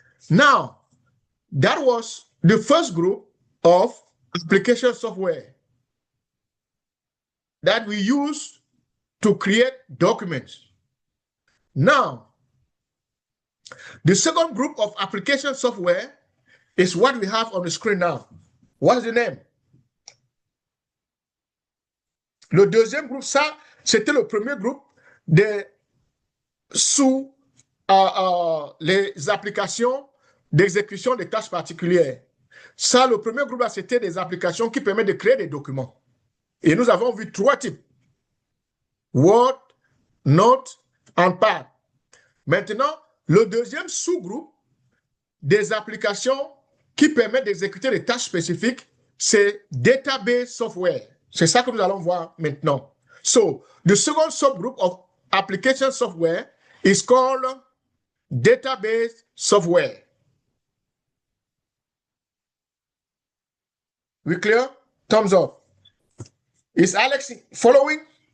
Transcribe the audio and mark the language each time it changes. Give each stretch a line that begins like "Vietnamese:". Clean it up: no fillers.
English: Now, that was the first group of application software that we use to create documents. Now, the second group of application software is what we have on the screen now. What's the name?
French: Le deuxième groupe, ça, c'était le premier groupe sous les applications d'exécution des tâches particulières. Ça, le premier groupe, c'était des applications qui permettent de créer des documents. Et nous avons vu 3 types. Word, Note, and Pad. Maintenant, le deuxième sous-groupe des applications qui permettent d'exécuter des tâches spécifiques, c'est Database Software. C'est ça que nous allons voir maintenant.
English: So, the second subgroup of application software is called Database Software. We clear? Thumbs up. Is Alex following?